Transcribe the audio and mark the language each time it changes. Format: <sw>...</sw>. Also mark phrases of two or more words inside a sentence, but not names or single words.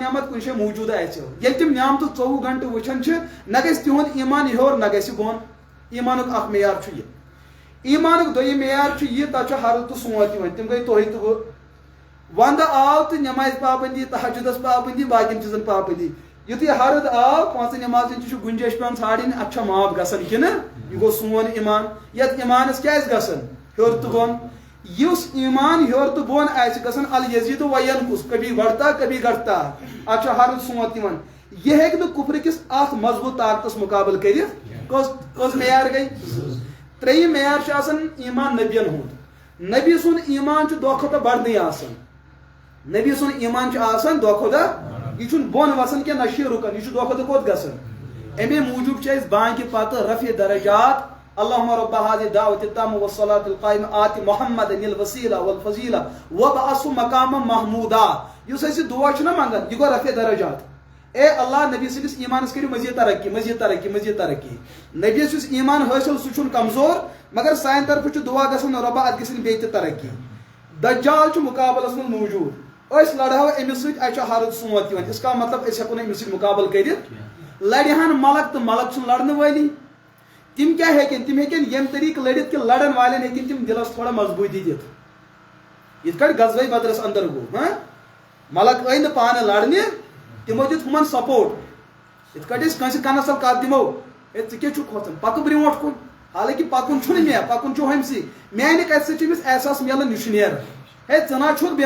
<ks>نعمت کُنہِ جایہِ موٗجوٗد آسہِ ییٚلہِ تِم نعمتہٕ 24 گنٹہٕ وٕچھان چھِ نہ گژھِ تِہُنٛد ایٖمان ہیوٚر نہ گژھِ بۄن ایٖمانُک اکھ معیار چھُ یہِ ایٖمانُک دوٚیِم معیار چھُ یہِ تتھ چھُ ہرُد تہٕ سونٛت یِوان تِم گٔے تُہۍ تہٕ بہٕ ونٛدٕ آو تہٕ نٮ۪مازِ پابنٛدی تہجُدس پابنٛدی باقین چیٖزن پابنٛدی یُتھُے ہرُد آو 5 نٮ۪مازن تہِ چھُ گُنجٲیش پیٚوان ژھانڈٕنۍ اتھ چھا معاف گژھان کِنہٕ یہِ گوٚو سون ایٖمان یتھ ایٖمانس کیٛازِ گژھان ہیوٚر تہٕ بۄن یُس ایٖمان ہیوٚر تہٕ بۄن آسہِ گژھان</ks> <ar>الیزیٖد وینقُص</ar> <ur>کبھی بڑھتا کبھی گھٹتا</ur> <ks>اتھ چھُ ہرُد سونٛت یِوان یہِ ہیٚکہِ نہٕ کُفرٕکِس اتھ مضبوٗط طاقتس مُقابل کٔرِتھ کٔژ معیار گٔے ترٛیٚیِم معیار چھُ آسان ایٖمان نبین ہُنٛد نبی سُنٛد ایٖمان چھُ دۄہ کھۄتہٕ دۄہ بڑنٕے آسان نبی سُنٛد ایٖمان چھُ آسان دۄہ کھۄتہٕ دۄہ یہِ چھُنہٕ بۄن وسان کینٛہہ نہ چھُ یہِ رُکان یہِ چھُ دۄہ کھۄتہٕ دۄہ کوٚت گژھان امی موٗجوٗب چھِ أسۍ بانٛگہِ پتہٕ رفع درجات</ks> <ar>اللهم رب هذه الدعوة التامة والصلاة القائمة آت محمد الوسيلة والفضيلة وابعثه مقاما محمودا</ar> <ks>یُس أسۍ یہِ دُعا چھُنہ منٛگان یہِ گوٚو رفع درجات اے اللہ نبی سٕنٛدِس ایٖمانس کٔرِو مزیٖد ترقی مزیٖد ترقی مزیٖد ترقی نبیَس یُس ایٖمان حٲصِل سُہ چھُنہٕ کمزور مگر سانہِ طرفہٕ چھُ دُعا گژھان رۄبا اتھ گژھن بیٚیہِ تہِ ترقی دجال چھُ مُقابلس منٛز موٗجوٗد أسۍ لڑہو أمِس سۭتۍ اَسہِ چھُ ہرُد سونٛت یِوان</ks> <ur>اِس کا مطلب</ur> <ks>أسۍ ہٮ۪کو نہٕ أمِس سۭتۍ مُقابل کٔرِتھ لڑِ ہن ملک تہٕ ملک چھُنہٕ لڑنہٕ وٲلی تِم کیٛاہ ہیٚکن تِم ہیٚکن ییٚمہِ طریٖقہٕ لڑِتھ کہِ لڑن والٮ۪ن ہیٚکن تِم دِلس تھوڑا مضبوٗطی دِتھ یِتھ کٲٹھۍ غزوے بدرس اندر گوٚو ملک ٲے نہٕ پانہٕ لڑنہِ تِمو دیُت ہُمن سپورٹ یِتھ کٲٹھۍ أسۍ کٲنٛسہِ کنس تل کتھ دِمو ہے ژٕ کیٛاہ چھُکھ کھوژان پکہٕ برونٛٹھ کُن حالانکہِ پکُن چھُنہٕ مےٚ پکُن چھُ ہُمسٕے میانہِ کتھِ سۭتۍ چھُ أمِس احساس میلان یہِ چھُ نیران ہے ژٕ نہ چھُکھ</ks>